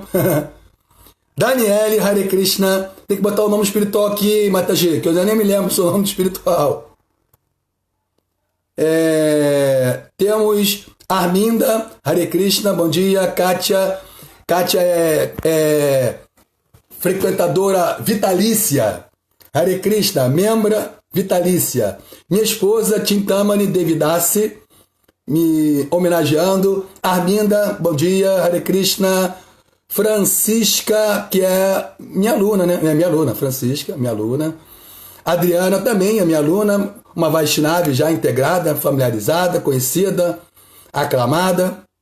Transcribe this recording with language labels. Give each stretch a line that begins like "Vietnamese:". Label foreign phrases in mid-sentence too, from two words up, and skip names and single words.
Portuguese: Daniele,
Sanskrit: Hare Krishna.
Portuguese: Tem que botar o nome espiritual aqui, Mataji, que eu já nem me lembro do seu nome espiritual. Temos Arminda,
Sanskrit: Hare Krishna,
Portuguese: bom dia. Kátia é frequentadora vitalícia.
Sanskrit: Hare Krishna,
Portuguese: membra vitalícia. Minha esposa, Chintamani Devidasi, me homenageando. Arminda, bom dia.
Sanskrit: Hare Krishna.
Portuguese: Francisca, que é minha aluna, né? É minha aluna, Francisca, minha aluna. Adriana também é minha aluna, uma Vaishnava já integrada, familiarizada, conhecida, aclamada.